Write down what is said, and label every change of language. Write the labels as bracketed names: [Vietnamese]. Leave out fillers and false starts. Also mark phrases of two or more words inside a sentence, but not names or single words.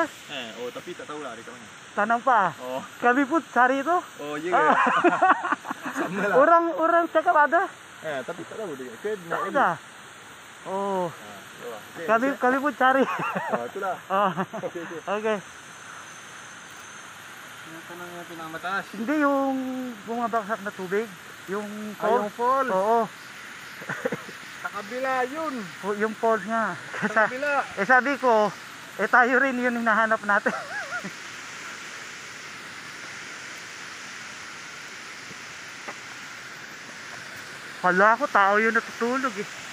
[Malay] Oh tapi tak tahulah ada kat mana. Tak nampak. Oh. Kami pun cari itu. Oh ya ke? Sama lah. Orang cakap ada. Tapi tak tahu dia. Ke Tak ada. Oh. Okay, Kami pun cari. Itulah. Oke. [Filipino] Yung kanang pinamataas. Hindi yung bumabagsak na tubig. Yung Yung falls. Oo. Sa kabila yun. Yung falls nga. Sa kabila. Sabi ko, tayo rin yun hinahanap natin. Hala ko, tao yun natutulog eh.